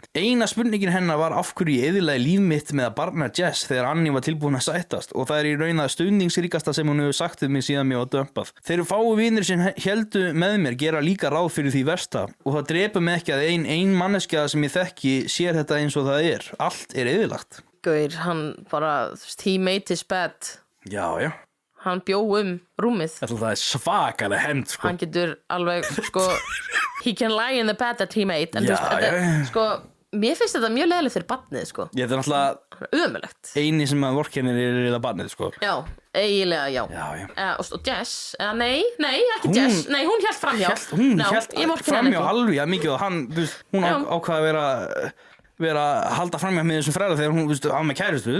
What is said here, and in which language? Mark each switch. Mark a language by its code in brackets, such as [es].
[is] Eina spurningin hennar var af hverju ég eyðilagði líf mitt með að barna Jess þegar Annie var tilbúin að sættast og það í raun að stuðningsríkasta sem hún hefur sagt við mig síðan mér var dömpað. Þeir fáu vinir sem héldu með mér gera líka ráð fyrir því versta og það drepur mig ekki að ein manneskja sem ég þekki sér þetta eins og það er. Allt er eyðilagt. Gauir, hann bara, [en] he made his bed. [is] Já. Hann bjó rúmið. Það er svakalega hefnd, sko. Hann getur alveg, sko, [en] he can lie in the bed that he made. [is] En sko, mér finnst þetta mjög leiðilegt fyrir barnið, sko. Þetta er náttúrulega ömurlegt. Eini sem að vorkennir er barnið, sko. Já, eiginlega já. Og Jess, nei, ekki Jess. Nei, hún hélt framhjá. Hún hélt framhjá alveg mikið og hún ákvað að vera að halda fram með þessum fræða þegar hún á með kærustu.